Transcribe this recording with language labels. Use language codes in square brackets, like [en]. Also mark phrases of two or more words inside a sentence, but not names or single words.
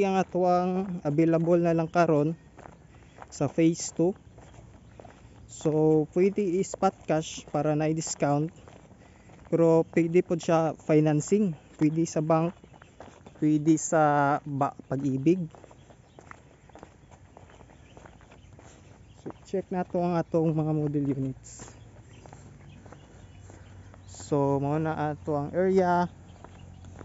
[ceb] ang atuang available na lang karon sa phase 2. So pwede i- [en] spot cash [ceb] para na i-discount, pero pwede po siya financing, pwede sa bank, pwede sa Pag-ibig. So check na to ang atong mga model units. So mao na ato ang area.